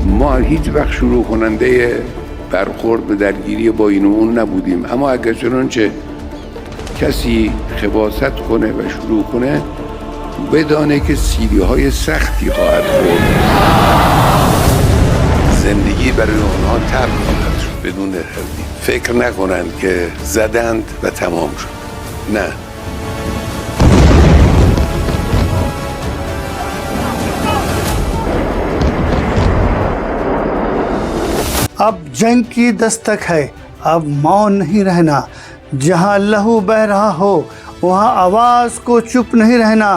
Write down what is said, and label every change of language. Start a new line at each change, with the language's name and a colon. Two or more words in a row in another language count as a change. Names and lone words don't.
Persian: ما هیچ وقت شروع کننده برخورد به درگیری با این و اون نبودیم، اما اگر چنانچه کسی خباثت کنه و شروع کنه بدانه که سیلی‌های سختی خواهد خورد. زندگی برای اونها تلخ خواهد شد بدون تردید. فکر نکنند که زدند و تمام شد. نه.
Hindi: अब जंग की दस्तक है, अब मौन नहीं रहना। जहां लहू बह रहा हो वहां आवाज़ को चुप नहीं रहना।